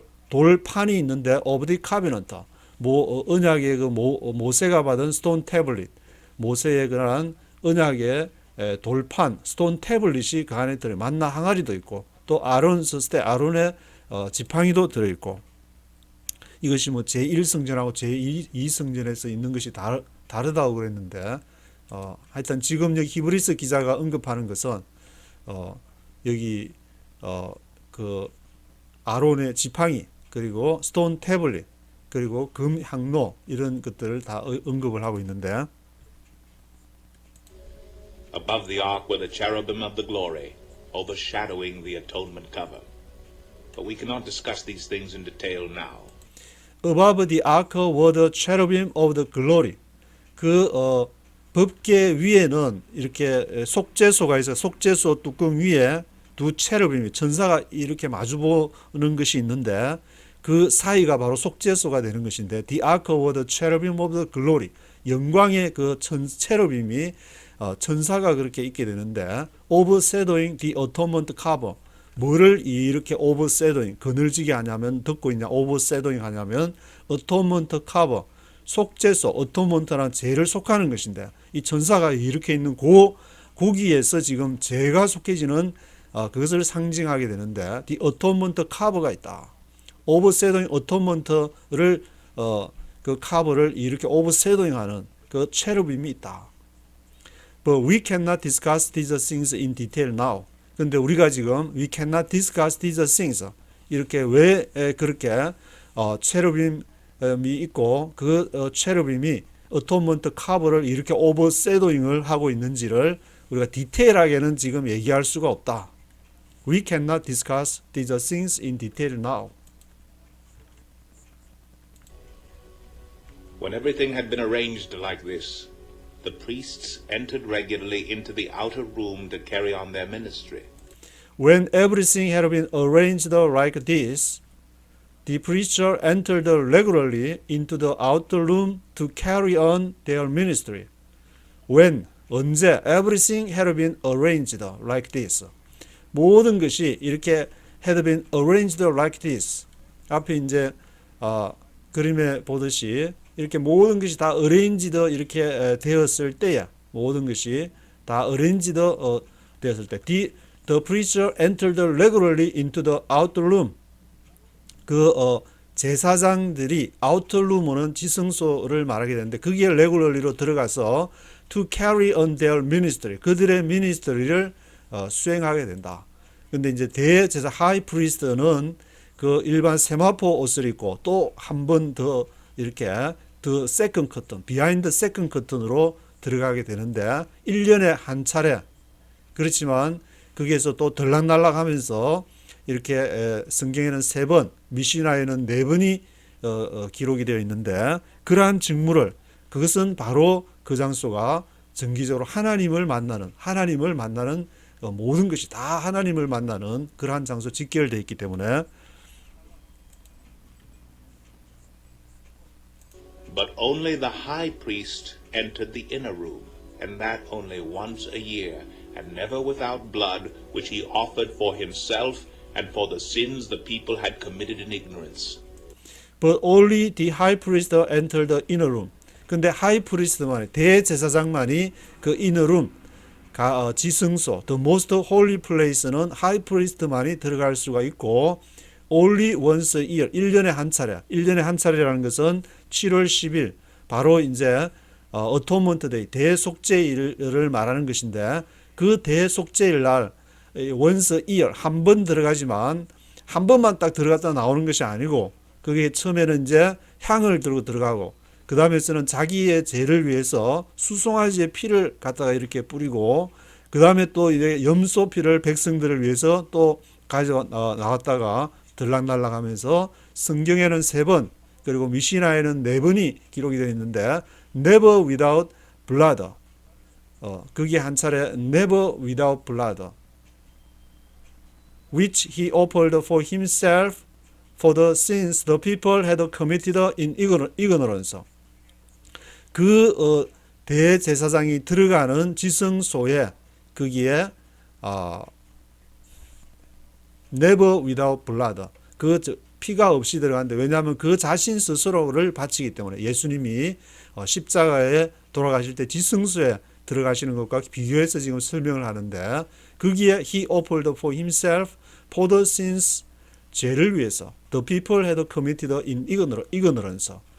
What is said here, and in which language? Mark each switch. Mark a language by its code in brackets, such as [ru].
[ko] 돌판이 있는데 [en] of the covenant [ko] 언약의 그 모세가 받은 [en] stone tablet [ko] 모세에 관한 언약의 돌판 스톤 태블릿이 그 안에 들어 만나 항아리도 있고 또 아론스 스테 아론의 지팡이도 들어 있고 이것이 뭐 제1성전하고 제2성전에서 있는 것이 다르다고 그랬는데 하여튼 지금 여기 히브리서 기자가 언급하는 것은 여기 그 아론의 지팡이 그리고 스톤 태블릿 그리고 금 향로 이런 것들을 다 언급을 하고 있는데 [en] Above the ark were the cherubim of the glory, overshadowing the atonement cover. But we cannot discuss these things in detail now. Above the ark were the cherubim of the glory. [ko] 법궤 위에는 이렇게 속죄소가 있어요. 속죄소 뚜껑 위에 두 체르빔이 천사가 이렇게 마주보는 것이 있는데 그 사이가 바로 속죄소가 되는 것인데 [en] The ark were the cherubim of the glory. [ko] 영광의 그 체르빔이 천사가 그렇게 있게 되는데 [en] overshadowing the atonement cover [ko] 뭐를 이렇게 overshadowing 그늘지게 하냐면 덮고 있냐 overshadowing 하냐면 atonement cover 속죄소 atonement란 죄를 속하는 것인데 이 천사가 이렇게 있는 고기에서 지금 죄가 속해지는 그것을 상징하게 되는데 [en] the atonement cover [ko] 가 있다. overshadowing atonement를 그 cover를 이렇게 overshadowing하는 그 체르빔이 있다. [en] But we cannot discuss these things in detail now. [ko] 근데 우리가 지금 [en] we cannot discuss these things [ko] 이렇게 왜 그렇게 체르빔이 있고 그 체르빔이 어토먼트 카버를 이렇게 오버세도잉을 하고 있는지를 우리가 디테일하게는 지금 얘기할 수가 없다. [en] We cannot discuss these things in detail now. When everything had been arranged like this, the priests entered regularly into the outer room to carry on their ministry. When everything had been arranged like this, the priests entered regularly into the outer room to carry on their ministry. When, [ko] 언제, [en] everything had been arranged like this. [ko] 모든 것이 이렇게 [en] had been arranged like this. [ko] 앞에 이제 그림에 보듯이 이렇게 모든 것이 다 arranged 이렇게 되었을 때야. 모든 것이 다 arranged 되었을 때. [en] The preacher entered regularly into the outer room. [ko] 제사장들이 outer room은 지성소를 말하게 되는데 거기에 regularly로 들어가서 [en] to carry on their ministry. [ko] 그들의 ministry를 수행하게 된다. 근데 이제 대제사 high priest는 그 일반 세마포 옷을 입고 또 한 번 더 이렇게 [en] the second curtain, behind the second curtain [ko] 으로 들어가게 되는데 1년에 한 차례 그렇지만 거기에서 또 들락날락 하면서 이렇게 성경에는 3번, 미시나에는 4번이 기록이 되어 있는데 그러한 직무를 그것은 바로 그 장소가 정기적으로 하나님을 만나는 모든 것이 다 하나님을 만나는 그러한 장소 직결되어 있기 때문에 [en] But only the high priest entered the inner room, and that only once a year, and never without blood, which he offered for himself and for the sins the people had committed in ignorance. But only the high priest entered the inner room. [ko] 근데 하이 프리스트만이 대제사장만이 그 inner room 지성소 [en] the most holy place [ko] 는 하이 프리스트만이 들어갈 수가 있고 [en] only once a year, [ko] 1년에 한 차례. 1년에 한 차례라는 것은 7월 10일, 바로 이제 어토먼트 데이, 대속죄일을 말하는 것인데, 그 대속죄일 날 once a year, 한 번 들어가지만 한 번만 딱 들어갔다 나오는 것이 아니고, 그게 처음에는 이제 향을 들고 들어가고, 그 다음에서는 자기의 죄를 위해서 수송아지의 피를 갖다가 이렇게 뿌리고, 그 다음에 또 이제 염소 피를 백성들을 위해서 또 가져 나왔다가 들락날락 하면서, 성경에는 3번, 그리고 미시나에는 4번이 기록이 되어 있는데, [en] never without blood. [ko] 그게 한 차례 [en] never without blood. which he offered for himself for the sins the people had committed in ignorance. [ko] 그 대제사장이 들어가는 지성소에 거기에 [en] never without blood, [ko] 그 피가 없이 들어가는데, 왜냐하면 그 자신 스스로를 바치기 때문에, 예수님이 십자가에 돌아가실 때 지성소에 들어가시는 것과 비교해서 지금 설명을 하는데, 거기에 [en] he offered for himself for the sins, [ko] 죄를 위해서, [en] the people had committed in ignorance.